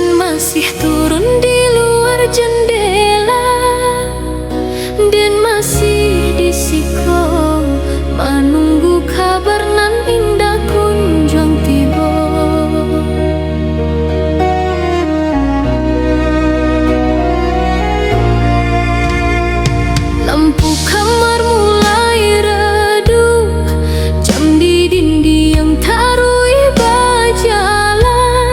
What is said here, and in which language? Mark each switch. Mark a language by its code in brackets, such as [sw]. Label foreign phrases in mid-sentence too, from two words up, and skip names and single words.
[min] masih turun di luar jendela, dan masih di siko menunggu kabar nan indah kunjung tiba. [id] Lampu kamar mulai redup, jam di dinding yang tarui berjalan,